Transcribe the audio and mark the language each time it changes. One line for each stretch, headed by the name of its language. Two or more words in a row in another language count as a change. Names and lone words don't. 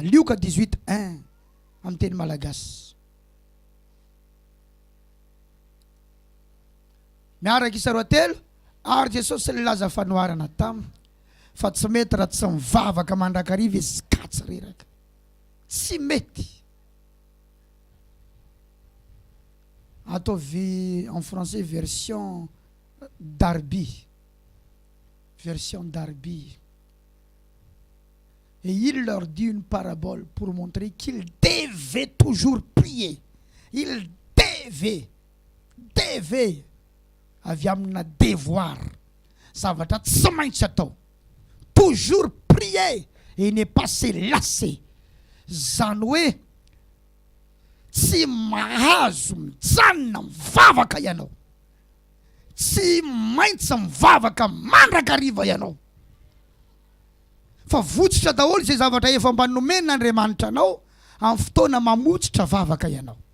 Malagasy: Lioka 18:1 amin'ny teny malagasy. Miaraka isa roa telo, ary Jesosy nilaza fanoharana taminy fa tsy mety raha tsy mivavaka mandrakariva izy ka tsy reraka. Tsy mety. Ataovy
French: en français version Darby. Version Darby. Et il leur dit une parabole pour montrer qu'ils devaient toujours prier. Ils devaient
Malagasy: avy amina
French: devoir.
Malagasy: Zavatra tsy maintsy atao.
French: Toujours prier et ne pas se lasser.
Malagasy: Zany hoe tsy mahazo mijanona mivavaka ianao. Tsy maintsy mivavaka mandrakariva ianao. Fa votsitra daholo izay zavatra efa mba nomen'Andriamanitra anao amin'ny fotoana mamotsitra vavaka ianao.